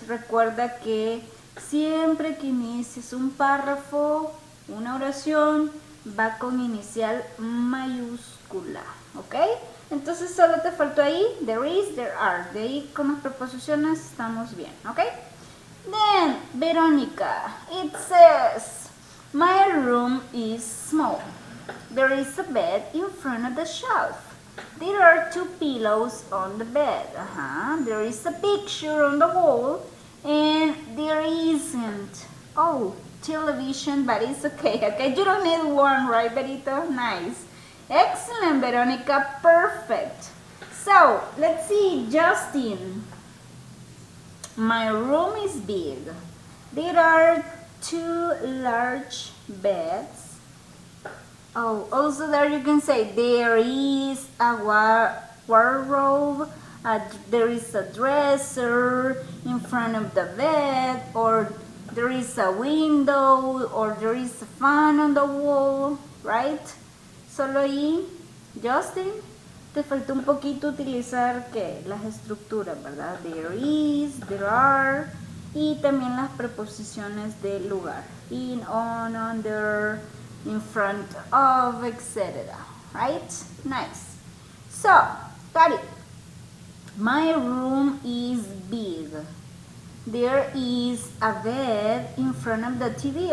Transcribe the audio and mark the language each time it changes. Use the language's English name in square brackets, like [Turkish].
[Spanish] Recuerda que siempre que inicies un párrafo, una oración, va con inicial mayúscula. ¿Ok? Entonces solo te faltó ahí, [English] there is, there are. [Spanish] De ahí con las preposiciones estamos bien, ¿ok? [English] Then, Verónica, it says, my room is small. There is a bed in front of the shelf. There are 2 pillows on the bed. There is a picture on the wall. And there isn't, television, but it's okay. Okay, you don't need one, right, Berito? Nice. Excellent, Veronica. Perfect. So, let's see, Justin. My room is big. There are 2 large beds. Oh, also there you can say there is a wardrobe, there is a dresser in front of the bed, or there is a window, or there is a fan on the wall, right? [Spanish] Solo ahí, Justin, te faltó un poquito utilizar que las estructuras, ¿verdad? [English] There is, there are, [Spanish] y también las preposiciones del lugar. [English] In, on, under, in front of, etc. Right? Nice. So, got it. My room is big. There is a bed in front of the TV.